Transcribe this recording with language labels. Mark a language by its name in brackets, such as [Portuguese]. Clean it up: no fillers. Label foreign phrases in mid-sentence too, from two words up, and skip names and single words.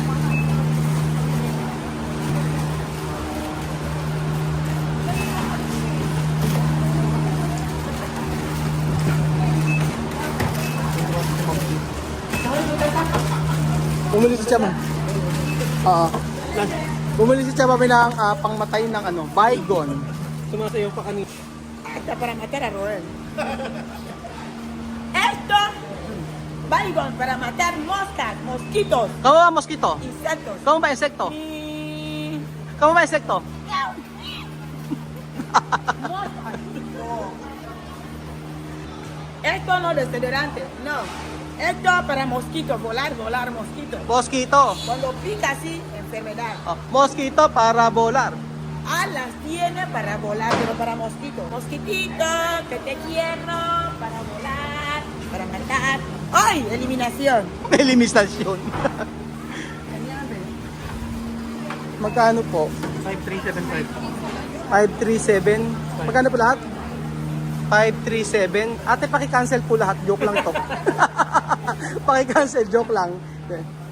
[Filipino] Bumili si Chama. Oo. Bumili si Chama ng pangmatay ng ano, Baygon. Sumasayaw pa kanina. [Spanish] Hasta para matar a Roel. Esto, Baygon para matar moscas, mosquitos, [Filipino] Kamu ba mosquito? [Spanish] insectos. [Filipino] Kamu ba insekto? [Spanish] Y... [Filipino] Kamu ba insekto? [Spanish] Moscas. No. Esto no desodorante, no. Esto para mosquitos, volar mosquitos. Mosquito. Cuando pica así, enfermedad. Oh, mosquito para volar. Alas tiene para volar, pero para mosquitos. Mosquitito, que te quiero, para volar, para matar. ¡Ay! Eliminación. [Filipino] Eliminasyon. Magkano po? 5375. 537. Magkano po lahat? 537. Ate, paki-cancel po lahat. Joke lang to. Paki-cancel, joke lang. Okay.